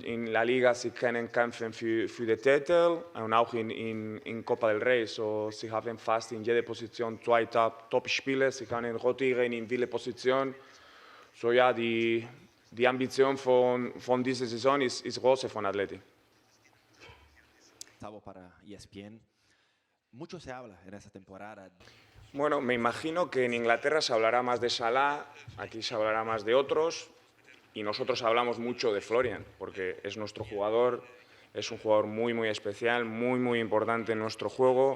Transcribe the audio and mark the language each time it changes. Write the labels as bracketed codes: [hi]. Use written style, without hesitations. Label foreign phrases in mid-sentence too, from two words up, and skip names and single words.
[de] In La Liga sie können kämpfen für den Titel und auch in Copa del Rey. So, sie haben fast in jeder Position 2 Top-Spieler. Sie können rotieren in viele Positionen. So ja, die Ambition von dieser Saison ist groß von Atleti. [es] Gustavo para ESPN. Mucho se habla en esta temporada. Bueno, me imagino que en Inglaterra se hablará más de Salah, aquí se hablará más de otros y nosotros hablamos mucho de Florian porque es nuestro jugador, es un jugador muy, muy especial, muy, muy importante en nuestro juego.